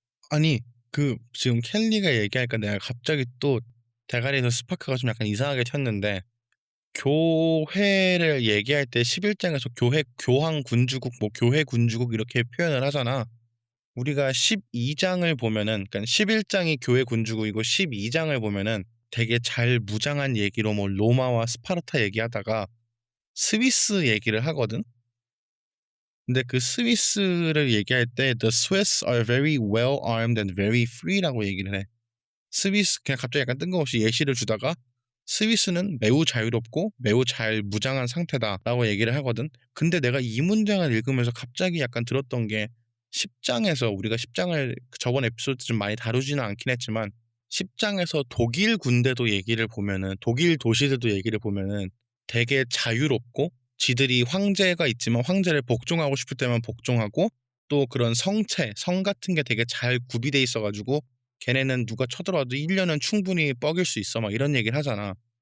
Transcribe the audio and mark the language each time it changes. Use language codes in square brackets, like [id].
[ko] 아니 그 지금 켈리가 얘기하니까 내가 갑자기 또 대가리에서 스파크가 좀 약간 이상하게 튀었는데 교회를 얘기할 때 11장에서 교회 교황 군주국 뭐 교회 군주국 이렇게 표현을 하잖아. 우리가 12장을 보면은 그러니까 11장이 교회 군주국이고 12장을 보면은 되게 잘 무장한 얘기로 뭐 로마와 스파르타 얘기하다가 스위스 얘기를 하거든. 근데 그 스위스를 얘기할 때 [en] The Swiss are very well armed and very free [ko] 라고 얘기를 해. 스위스 그냥 갑자기 약간 뜬금없이 예시를 주다가 스위스는 매우 자유롭고 매우 잘 무장한 상태다라고 얘기를 하거든. 근데 내가 이 문장을 읽으면서 갑자기 약간 들었던 게 10장에서 우리가 10장을 저번 에피소드 좀 많이 다루지는 않긴 했지만 10장에서 독일 군대도 얘기를 보면은 독일 도시들도 얘기를 보면은 되게 자유롭고 지들이 황제가 있지만 황제를 복종하고 싶을 때만 복종하고 또 그런 성체, 성 같은 게 되게 잘 구비돼 있어가지고 걔네는 누가 쳐들어와도 1년은 충분히 뻐길 수 있어 막 이런 얘기를 하잖아.